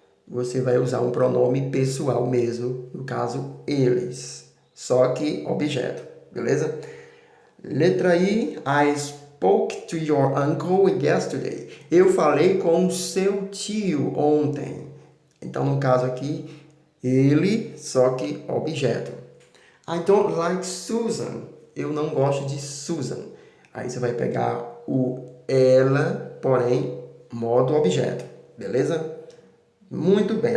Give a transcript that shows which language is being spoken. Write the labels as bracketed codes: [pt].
[pt] Você vai usar um pronome pessoal mesmo, no caso, eles. Só que objeto, beleza? [en] Letra I, I spoke to your uncle yesterday. [pt] Eu falei com o seu tio ontem. Então, no caso aqui, ele, só que objeto. [en] I don't like Susan. [pt] Eu não gosto de Susan. Aí você vai pegar o ela, porém, modo objeto. Beleza? Muito bem.